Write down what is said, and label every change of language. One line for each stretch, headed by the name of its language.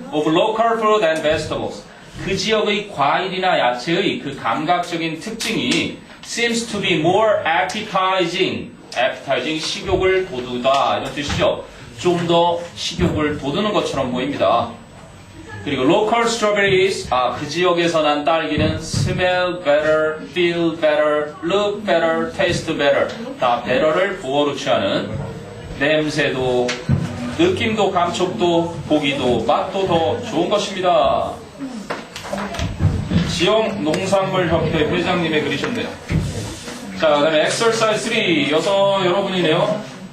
English: Of local fruit and vegetables.
Korean: 그 지역의 과일이나 야채의 그 감각적인 특징이
English: seems to be more appetizing.
Korean: appetizing, 식욕을 돋우다. 이런 뜻이죠. 좀 더 식욕을 돋우는 것처럼 보입니다.
English: 그리고 local strawberries,
Korean: 그 지역에서 난 딸기는
English: smell better, feel better, look better, taste better.
Korean: 다 better를 보어로 취하는 냄새도, 느낌도, 감촉도, 보기도, 맛도 더 좋은 것입니다. 지역 농산물 협회 회장님의 글이셨네요. 자, 그 다음에 exercise 3, 여러분이네요.